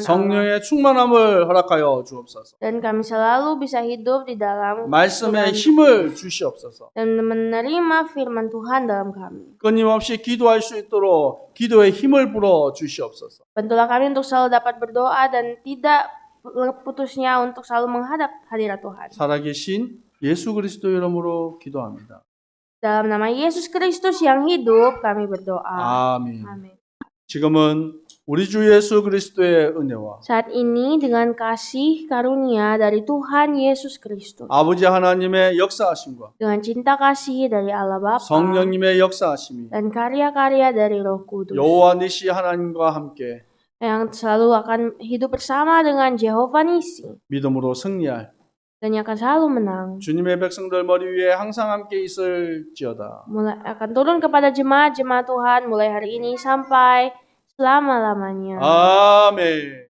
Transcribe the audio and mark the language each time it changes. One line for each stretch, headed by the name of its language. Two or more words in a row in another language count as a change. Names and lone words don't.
Korean: 성령의 충만함을 허락하여 주옵소서.
Indonesian: Dan kami selalu bisa hidup di dalam
Korean: 말씀의 힘을 주시옵소서.
Indonesian: dan menerima firman Tuhan dalam kami.
Korean: 끊임없이 기도할 수 있도록 기도의 힘을 불어 주시옵소서.
Indonesian: Bantulah kami untuk selalu dapat berdoa dan tidak putusnya untuk selalu menghadap hadirat Tuhan.
Korean: 살아계신 예수 그리스도 이름으로 기도합니다.
Indonesian: Dalam nama Yesus Kristus yang hidup, kami berdoa.
Korean: 아멘.
Indonesian: Amin.
Korean: 지금은 우리 주 예수 그리스도의 은혜와
Indonesian: Saat ini dengan kasih karunia dari Tuhan Yesus Kristus,
Korean: 아버지 하나님의 역사하심과
Indonesian: dengan cinta kasih dari Allah Bapa
Korean: 성령님의 역사하심이
Indonesian: dan karya-karya dari Roh Kudus
Korean: 여호와 니시 하나님과 함께
Indonesian: yang selalu akan hidup bersama dengan Jehovah Nisi
Korean: 믿음으로 승리할
Indonesian: dan yang akan selalu menang.
Korean: 주님의 백성들 머리 위에 항상 함께 있을지어다.
Indonesian: Mulai akan turun kepada jemaat-jemaat Tuhan mulai hari ini sampai selama-lamanya.
Korean: 아멘.